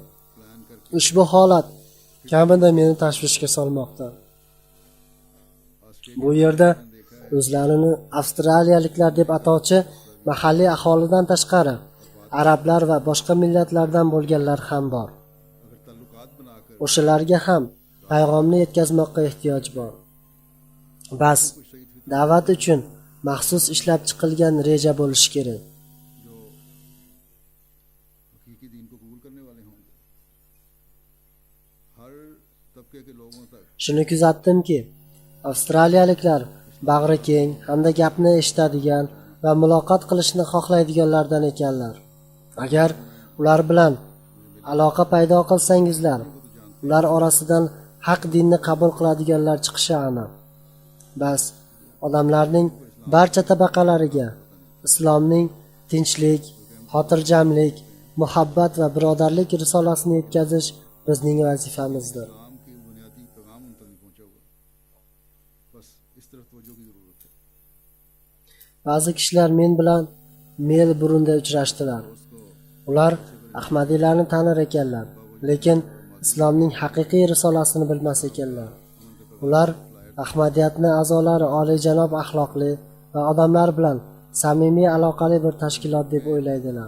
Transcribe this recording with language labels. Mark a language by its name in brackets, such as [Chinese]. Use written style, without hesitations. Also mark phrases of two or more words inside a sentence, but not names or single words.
[Uzbek] Ushbu holat kamida meni tashvishga solmoqda. Bu yerda o'zlarini avstraliyaliklar deb atovchi mahalliy aholidan tashqari arablar va boshqa millatlardan bo'lganlar ham bor. [Urdu] اگر تعلقات بنا کر [Uzbek] O'shalarga ham payg'omni yetkazmoqqa ehtiyoj bor. Bas, da'vat uchun maxsus ishlab chiqilgan reja bo'lishi kerak. [Urdu] جو حقیقی دین کو قبول کرنے والے ہوں گے، ہر طبقے کے لوگوں تک [Uzbek] Shuni kuzatdimki, avstraliyaliklar bag'ri keng hamda gapni eshitadigan, va muloqot qilishni xohlaydiganlardan ekanlar. Agar ular bilan aloqa paydo qilsangizlar, ular orasidan haq dinni qabul qiladiganlar chiqishi aniq. Bas, odamlarning barcha tabaqalariga islomning tinchlik, xotirjamlik, muhabbat va birodarlik risolasini yetkazish bizning vazifamizdir. [Urdu] اسلام کی بنیادی پیغام ان تک نہیں پہنچا ہوا، بس اس طرف توجہ کی ضرورت ہے. [Uzbek] Ba'zi kishilar men bilan Melburnda uchrashdilar. Ular Ahmadiylarni tanir ekanlar, lekin islomning haqiqiy risolasini bilmas ekanlar. Ular Ahmadiyatni a'zolari oliyjanob axloqli va odamlar bilan samimiy aloqali bir tashkilot deb o'ylaydilar.